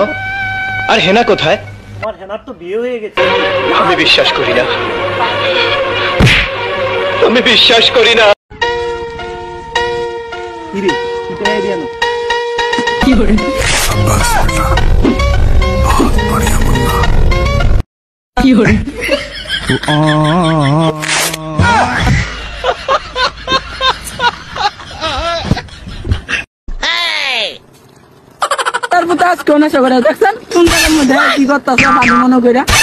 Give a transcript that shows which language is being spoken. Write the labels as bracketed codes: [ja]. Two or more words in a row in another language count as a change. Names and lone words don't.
[bn] আর হেনা কোথায়? আমার হেনার তো বিয়ে হয়ে গেছে। আমি বিশ্বাস করি না, আমি বিশ্বাস করি না। [hi] शाबाश बेटा बहुत बढ़िया मुन्ना [bn] তারপর তো আজকে নেশা করে দেখছেন সুন্দরের মধ্যে কি করতেছে পানি মনে করে।